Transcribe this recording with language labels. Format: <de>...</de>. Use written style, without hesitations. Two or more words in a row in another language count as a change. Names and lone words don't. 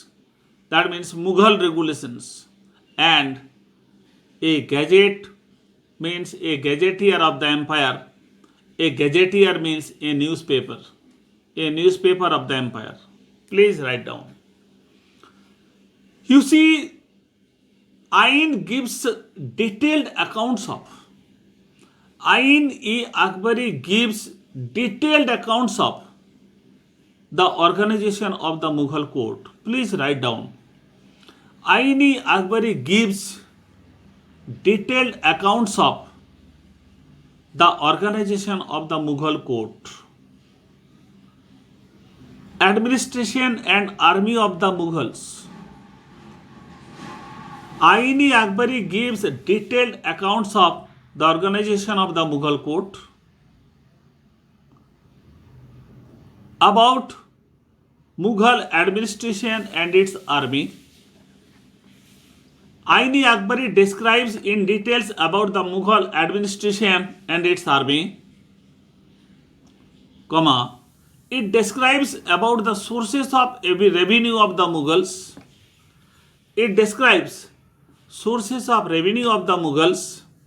<en>That means Mughal regulations. And a gazette means a gazetteer of the empire. A gazetteer means a newspaper. A newspaper of the empire. Please write down. You see, Ain gives detailed accounts of. Ain-e Akbari gives detailed accounts of the organization of the Mughal court. Please write down. Ain-e Akbari gives detailed accounts of the organization of the Mughal court, administration and army of the Mughals. Ain-e Akbari gives detailed accounts of the organization of the Mughal court, about Mughal administration and its army. Ain-e Akbari describes in details about the Mughal administration and its army, comma, it describes about the sources of every revenue of the Mughals. It describes sources of revenue of the Mughals.</en>